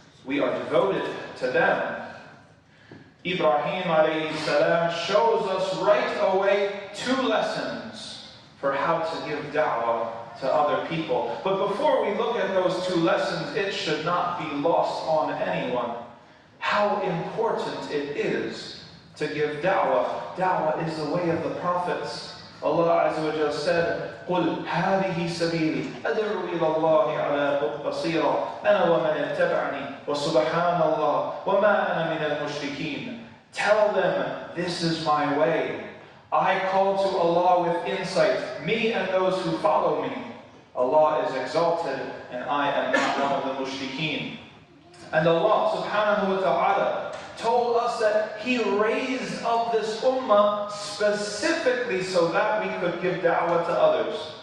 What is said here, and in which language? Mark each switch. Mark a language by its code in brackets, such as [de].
[en] We are devoted to them. Ibrahim alayhi salam shows us right away 2 lessons for how to give da'wah to other people. But before we look at those 2 lessons, it should not be lost on anyone how important it is to give da'wah. Da'wah is the way of the prophets. [ar] Allah Azza wa Jalla said, قُلْ هَذِهِ سَبِيلِي أَدْعُو إِلَى اللَّهِ عَلَى بَصِيرَةٍ أَنَا وَمَنِ اتَّبَعَنِي وَسُبْحَانَ اللَّهِ وَمَا أَنَا مِنَ الْمُشْرِكِينَ. [en] Tell them, this is my way. I call to Allah with insight, me and those who follow me. Allah is exalted, and I am not one of the mushrikeen. And Allah subhanahu wa ta'ala told us that He raised up this ummah specifically so that we could give da'wah to others.